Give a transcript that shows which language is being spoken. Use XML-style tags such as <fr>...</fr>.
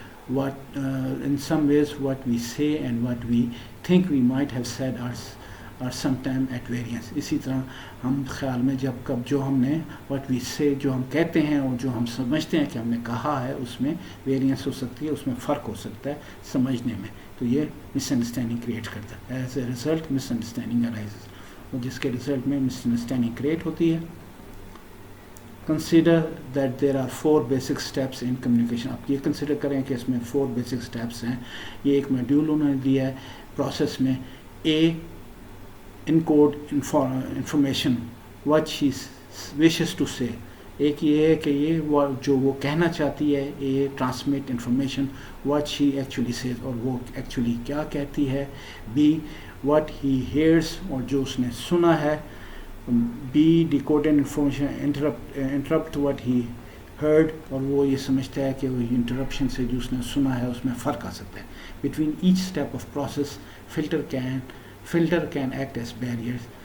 <en>In some ways what we say and what we think we might have said are sometimes at variance.</en> <ur>اسی طرح ہم خیال میں جو ہم نے</ur> <en>what we say،</en> <ur>جو ہم کہتے ہیں اور جو ہم سمجھتے ہیں کہ ہم نے کہا ہے، اس میں ویریئنس ہو سکتی ہے، اس میں فرق ہو سکتا ہے سمجھنے میں. تو یہ مس انڈرسٹینڈنگ کریٹ کرتا ہے.</ur> <en>as a result misunderstanding arises،</en> <ur>اور جس کے رزلٹ میں مس انڈرسٹینڈنگ کریٹ ہوتی ہے.</ur> <en>Consider that there are 4 basic steps in communication.</en> <ur>آپ یہ کنسیڈر کریں کہ اس میں 4</ur> <en>basic steps</en> <ur>ہیں. یہ ایک ماڈیول انہوں نے دیا ہے پروسیس میں.</ur> <en>A, encode information what she wishes to say.</en> <ur>ایک یہ ہے کہ یہ جو وہ کہنا چاہتی ہے،</ur> <en>A, transmit information what she actually says،</en> <ur>اور وہ ایکچولی کیا کہتی ہے.</ur> <en>B, what he hears،</en> <ur>اور جو اس نے سنا ہے.</ur> <en>B, decoded information interrupt what he heard،</en> <ur>اور وہ یہ سمجھتا ہے کہ وہ انٹرپشن سے جو اس نے سنا ہے اس میں فرق آ سکتا ہے.</ur> <en>Between each step of process filter can act as barriers.</en>